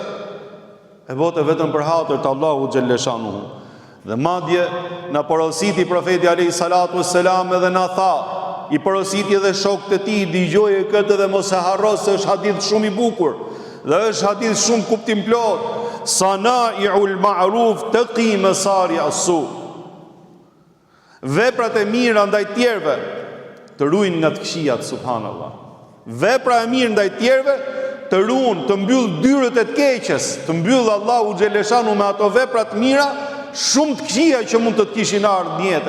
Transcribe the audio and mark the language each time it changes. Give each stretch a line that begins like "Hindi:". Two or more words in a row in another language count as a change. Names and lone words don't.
Albanian: E bote vetëm për hatër të Allahu xhaleshanu. Dhe madje na porositi profeti
Arabic: عليه الصلاة والسلام
Albanian: edhe na tha, I porositi edhe shokët e tij, dëgjoje këtë dhe mos e harro se është hadith shumë I bukur dhe është hadith shumë kuptim plot.
Arabic: صنائع المعروف تقي مصارع السوء.
Albanian: Veprat e mira ndaj tjerëve të ruajnë nga të këqijat, subhanallah. Vepra e mirë ndaj tjerëve të ruan, të mbyll dyrët e të keqes, të mbyll Allahu xhaleshanu me ato vepra të mira shumë të këqija që mund të të kishin ardhur në jetë.